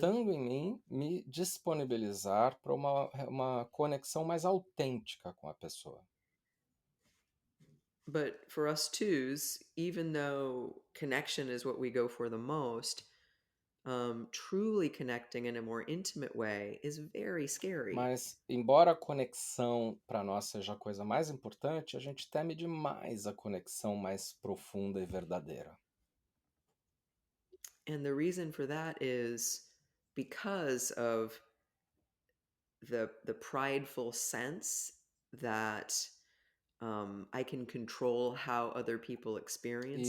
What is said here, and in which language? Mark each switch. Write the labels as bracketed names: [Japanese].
[Portuguese] estando em mim, me disponibilizar para uma conexão mais autêntica com a pessoa. [English] But for us twos, even though connection is what we go for the most, truly connecting in a more intimate way is very scary. [Portuguese] Mas, embora a conexão para nós seja a coisa mais importante, a gente teme demais a conexão mais profunda e verdadeira. [English] And the reason for that is because of the prideful sense that I can control how other people experience